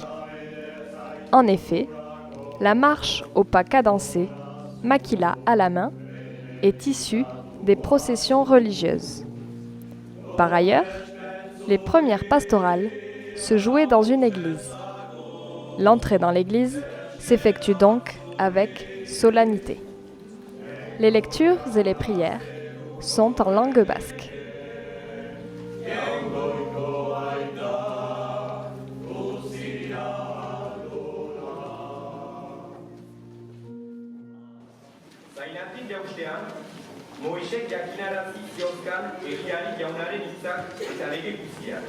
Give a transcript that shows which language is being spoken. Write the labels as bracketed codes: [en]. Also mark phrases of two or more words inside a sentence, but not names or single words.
[fr] En effet, la marche au pas cadencé, maquila à la main, est issue des processions religieuses. Par ailleurs, les premières pastorales se jouaient dans une église. L'entrée dans l'église s'effectue donc avec solennité. Les lectures et les prières sont en langue basque. [eu] Moisek jakinarazi ziozkan egiari jaunaren hitzak eta lege guztiak.